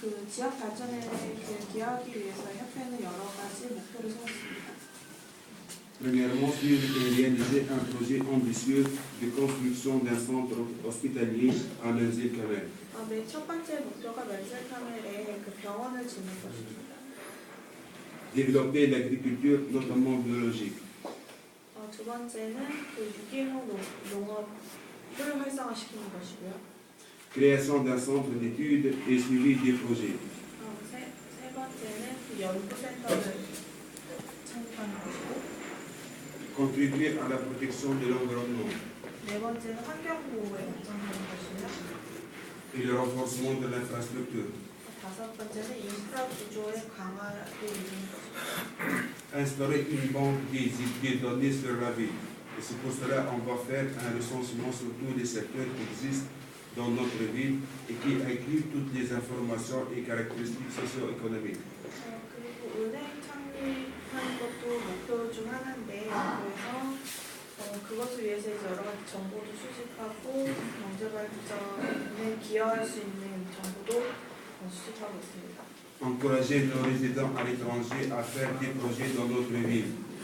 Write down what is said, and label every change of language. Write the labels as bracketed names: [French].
[Korean] 지역 발전에 기여하기 위해서 협회는 여러 가지 목표를 세웠습니다. [French] Premièrement, suivre et réaliser un projet ambitieux de construction d'un centre hospitalier à Manzil Kamel. [Korean] 첫 번째 목표가 맨질 카멜에 병원을 짓는 것입니다. [French] Développer l'agriculture, notamment biologique. [Korean] 두 번째는 유기농 농업을 활성화시키는 것이고요. [French] Création d'un centre d'études et suivi des projets. [Korean] 세 번째는 연구센터를 창립하는 것이고. [French] Contribuer à la protection de l'environnement. [Korean] 네 번째는 환경보호에 연장하는 것이며. [French] Et le renforcement de l'infrastructure. [Korean] 다섯 번째는 인프라 구조의 강화를 이루는 것입니다. [French] Instaurer une banque des données sur la ville. Et c'est pour cela qu'on va faire un recensement sur tous les secteurs qui existent dans notre ville et qui inclut toutes les informations et caractéristiques socio-économiques. [Korean] 그리고 은행 창립하는 것도 목표 중 하나인데 그래서 그것을 위해서 여러 가지 정보도 수집하고 경제 발전에 기여할 수 있는 정보도 수집하고 있습니다. [French] Encourager nos résidents à l'étranger à faire des projets dans notre ville.